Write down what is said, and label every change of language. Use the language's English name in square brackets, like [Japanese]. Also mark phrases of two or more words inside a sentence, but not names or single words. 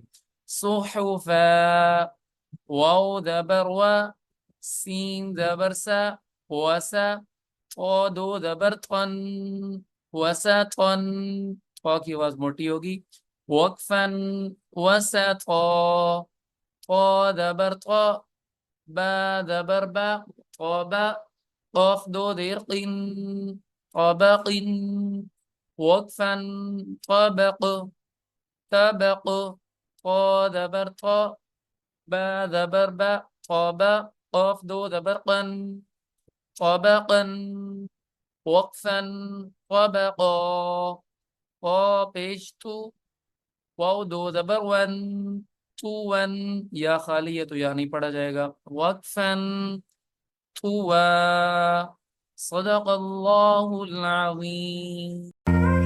[Urdu] صحفا، واو زبر وا، سین زبر سا، وسا، او 2 زبر تن، وسطن، او کی آواز موٹی ہوگی، وقفا وسطا، طا زبر طا، با زبر با، طابا، قاف 2 زیر قن، طبق، وقفا طبق، طبق، طا زبر طا، با زبر با، طابا، قاف 2 زبر قن، طبقا، وقفا وبقا و پیش تو واو دو زبر ون تو ون یا خالی ہے تو یا نہیں پڑھا جائے گا وقفا تو [Arabic] صدق اللہ العظیم